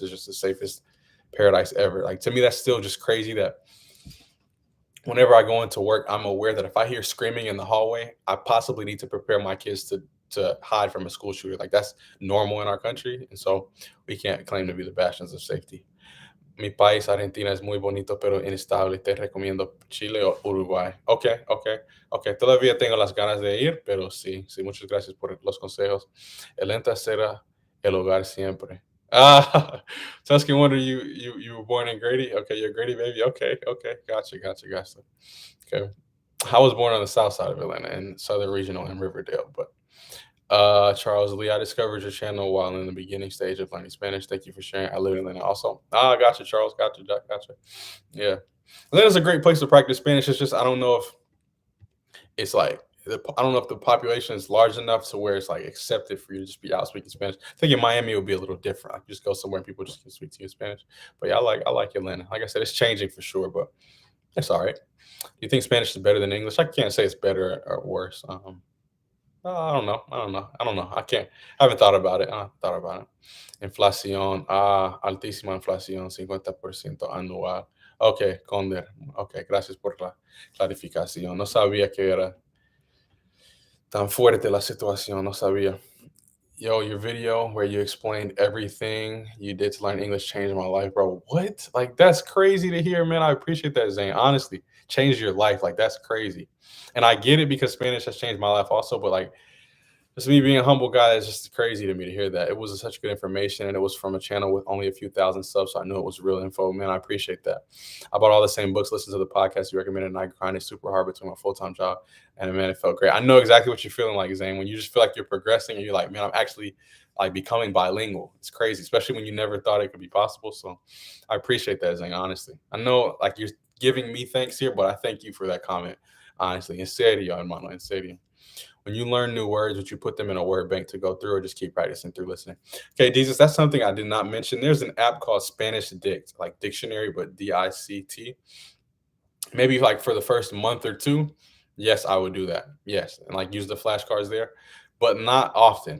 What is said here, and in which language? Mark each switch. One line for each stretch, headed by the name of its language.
English: is just the safest paradise ever. Like to me, that's still just crazy that whenever I go into work, I'm aware that if I hear screaming in the hallway, I possibly need to prepare my kids to hide from a school shooter. Like that's normal in our country, and so we can't claim to be the bastions of safety.
Spanish: Mi país, Argentina, es muy bonito, pero inestable. Te recomiendo Chile o Uruguay. Ok, ok, ok. Todavía tengo las ganas de ir, pero sí, sí, muchas gracias por los consejos. El ente será el hogar siempre.
English: Ah, so asking wonder you were born in Grady? Okay, you're a Grady baby. Okay, okay, gotcha, gotcha, gotcha. Okay, I was born on the south side of Atlanta in Southern Regional in Riverdale, but Charles Lee, I discovered your channel while in the beginning stage of learning Spanish. Thank you for sharing. I live in Atlanta also. Ah, gotcha, Charles. Gotcha, gotcha. Yeah. Atlanta's a great place to practice Spanish. It's just, I don't know if it's like, I don't know if the population is large enough to where it's like accepted for you to just be out speaking Spanish. I think in Miami it would be a little different. Like just go somewhere and people just can speak to you in Spanish. But yeah, I like Atlanta. Like I said, it's changing for sure, but it's all right. Do you think Spanish is better than English? I can't say it's better or worse. I don't know. I don't know. I don't know. I can't. I haven't thought about it. I haven't thought about it.
Spanish: Inflación. Altísima inflación, 50% anual. Ok, Conder. Ok, gracias por la clarificación. No sabía que era tan fuerte la situación. No sabía.
English: Yo, your video where you explained everything you did to learn English changed my life, bro. What? Like, that's crazy to hear, man. I appreciate that, Zane. Honestly, changed your life. Like, that's crazy. And I get it because Spanish has changed my life also, but like, just me being a humble guy, it's just crazy to me to hear that. It was such good information, and it was from a channel with only a few thousand subs, so I knew it was real info. Man, I appreciate that. I bought all the same books, listened to the podcast you recommended, and I grinded super hard between my full time job, and man, it felt great. I know exactly what you're feeling like, Zane, when you just feel like you're progressing, and you're like, man, I'm actually like becoming bilingual. It's crazy, especially when you never thought it could be possible. So, I appreciate that, Zane. Honestly, I know like you're giving me thanks here, but I thank you for that comment. Honestly,
Spanish: en serio, hermano, en serio.
English: When you learn new words, would you put them in a word bank to go through or just keep practicing through listening? Okay, Jesus, that's something I did not mention. There's an app called Spanish Dict, like dictionary, but DICT. Maybe like for the first month or two, yes, I would do that. Yes, and like use the flashcards there, but not often.